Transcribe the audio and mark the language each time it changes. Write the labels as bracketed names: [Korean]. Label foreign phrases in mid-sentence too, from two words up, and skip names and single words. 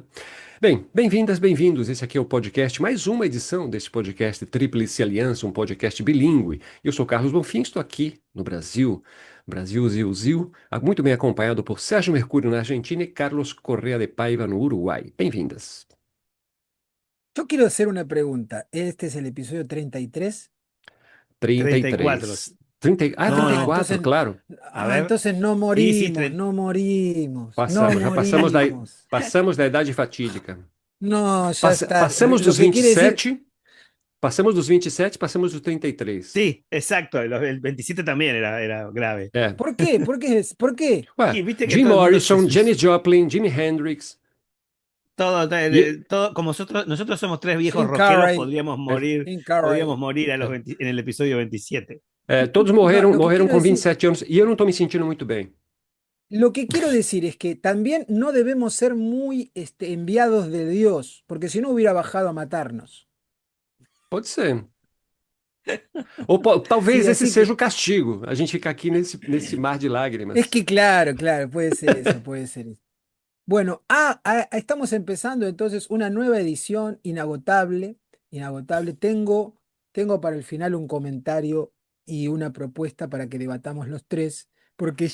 [Portuguese] Bem, bem-vindas, bem-vindos. Esse aqui é o podcast, mais uma edição desse podcast Tríplice Aliança, um podcast bilíngue. Eu sou Carlos Bonfim, estou aqui no Brasil, Brasil, Zil, Zil, muito bem acompanhado por Sérgio Mercúrio na Argentina e Carlos Correa de Paiva no Uruguai. Bem-vindas. [Spanish] Yo quiero hacer una pregunta. Este es el episodio 33. 34. 33. 30, No, no. 34, Entonces, claro. A ver. entonces no Sí, sí, morimos, no morimos, no [Portuguese] Já [Spanish] morimos. [Portuguese] passamos da idade fatídica. [Spanish] No, ya está. [Portuguese] Passamos [Spanish] Lo [Portuguese] dos [Spanish] que quiere decir, [Portuguese] 27, passamos dos 27, passamos dos 33. [Spanish] sí, exacto. El 27 también era grave. [Portuguese] É. [Spanish] ¿por qué? ¿Por qué? ¿Por qué? [Portuguese] Ué, [Spanish] Y viste que [Portuguese] Jim [Spanish] todo el mundo [Portuguese] Morrison, Janis Joplin, Jimi Hendrix. [Spanish] todo, [Portuguese] E, [Spanish] todo, como nosotros somos tres viejos [Portuguese] Jim [Spanish] rockeros, [Portuguese] Carrey, Jim [Spanish] podríamos [Portuguese] Carrey. [Spanish] morir [Portuguese] é, [Spanish] en el episodio 27. [Portuguese] todos [Spanish] No, [Portuguese] morreram com 27 anos e eu não estou me sentindo muito bem. [Spanish] lo que quiero decir es que también no debemos ser muy enviados de Dios, porque si no hubiera bajado a matarnos. [Portuguese] Pode ser. Ou talvez [Spanish] Sí, [Portuguese] esse [Spanish] así que [Portuguese] seja o castigo, a gente ficar aqui nesse mar de [Spanish] es [Portuguese] lágrimas. [Spanish] que claro, claro, puede ser eso, puede ser eso. Bueno, estamos empezando entonces una nueva edición inagotable, inagotable. Tengo para el final un comentario y una propuesta para que debatamos los tres, porque